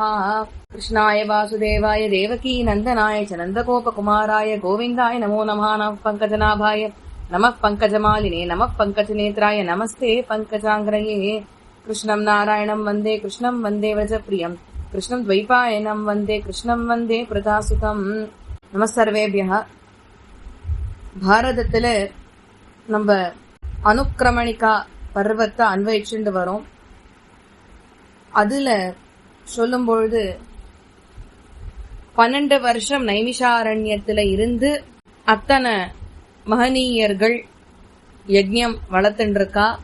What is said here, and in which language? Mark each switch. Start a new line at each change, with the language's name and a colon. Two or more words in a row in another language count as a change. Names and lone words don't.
Sanskrit: कृष्णाय वासुदेवाय देवकी नन्दनाय च नन्दगोपकुमाराय गोविन्दाय नमो नमः। नमः पङ्कजनाभाय नमः पङ्कजमालिने नमः पङ्कजनेत्राय नमस्ते पङ्कजाङ्ग्रये। कृष्णं नारायणं वन्दे कृष्णं वन्दे व्रजप्रियं कृष्णं द्वैपायनं वन्दे कृष्णं वन्दे प्रदासुतं। नमः सर्वेभ्यः।
Tamil: பாரதத்துல நம்ம அனுக்கிரமணிகா பர்வத்தை அன்வயிச்சுட்டு வரோம். அதுல சொல்லும் பொழுது 12 வருஷம் நைமிஷாரண்யத்துல இருந்து அத்தனை மகனீயர்கள் யஜ்ஞம் வளர்த்துட்டு இருக்கா.